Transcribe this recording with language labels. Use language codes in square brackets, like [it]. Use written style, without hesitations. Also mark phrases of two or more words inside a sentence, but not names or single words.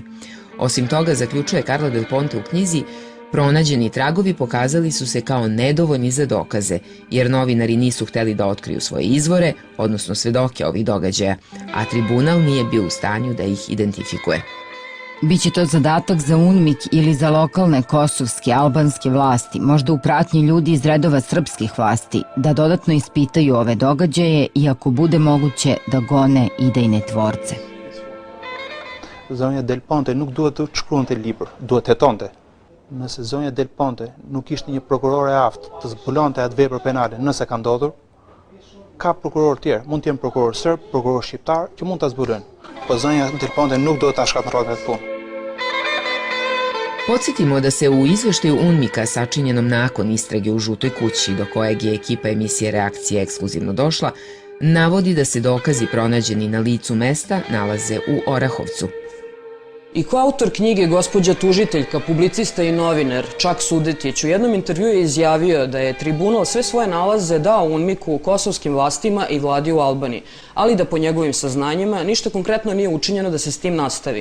[sr] Osim toga, zaključuje Carla Del Ponte u knjizi, pronađeni tragovi pokazali su se kao nedovoljni za dokaze, jer novinari nisu hteli da otkriju svoje izvore, odnosno svedoke ovih događaja, a tribunal nije bio u stanju da ih identifikuje. Biće to zadatak za UNMIK ili za lokalne kosovske, albanske vlasti, možda u pratnji ljudi iz redova srpskih vlasti, da dodatno ispitaju ove događaje i ako bude moguće da gone idejne tvorce. [sq] Zonja Del Ponte nuk duhet të shkruante libër, duhet të hetonte. Nëse zonja Del Ponte nuk ishte një prokuror e aftë të zbulonte atë vepër penale nëse ka ndodhur, ka prokuror tjerë, mund të jenë prokuror serb, prokuror shqiptar, që mund ta zbulojnë. Po zonja Del Ponte nuk duhet ta shkatërronte atë punë. [sr] Podsjetimo da se u izveštaju UNMIK-a sačinjenom nakon istrage u Žutoj kući, do kojeg je ekipa emisije Reakcija ekskluzivno došla, navodi da se dokazi pronađeni na licu mesta nalaze u Orahovcu. I ko autor knjige gospođa tužiteljka, publicista i novinar Čak Sudetić u jednom intervjuu je izjavio da je tribunal sve svoje nalaze dao UNMIK-u, kosovskim vlastima i vladi u Albaniji, ali da po njegovim saznanjima ništa konkretno nije učinjeno da se s tim nastavi.